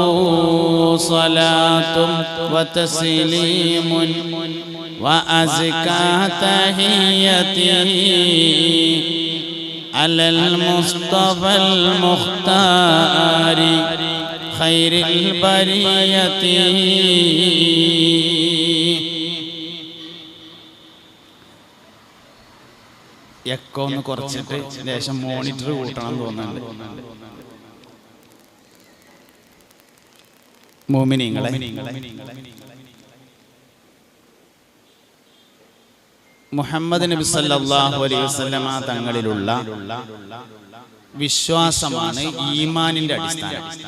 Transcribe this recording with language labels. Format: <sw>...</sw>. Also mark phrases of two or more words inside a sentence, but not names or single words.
<ar>صلاة وتسليم وأزكى تحيته على المصطفى المختار خير البرية.</ar> <ml>എക്കോ ഒന്ന് കുറച്ചിട്ട് ലേശം മോണിറ്റർ കൂട്ടണം തോന്നുന്നുണ്ട്. മുഅ്മിനീങ്ങളെ, മുഹമ്മദ് നബി</ml> <ar>صلى الله عليه وسلم</ar> <ml>തങ്ങളിലുള്ള വിശ്വാസമാണ് ഈമാനിന്റെ അടിസ്ഥാനം.</ml>